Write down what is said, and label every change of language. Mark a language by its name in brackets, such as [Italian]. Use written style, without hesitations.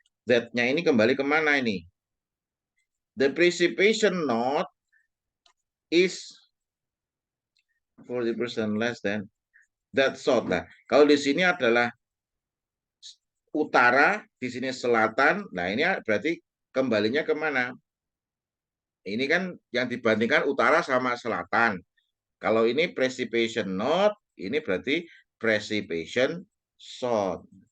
[Indonesian] That-nya ini kembali kemana ini? [English] The precipitation note is 40% less than that south. [Indonesian] Nah, kalau di sini adalah utara, di sini selatan. Nah, ini berarti kembalinya kemana? Ini kan yang dibandingkan utara sama selatan. Kalau ini precipitation north, ini berarti precipitation south.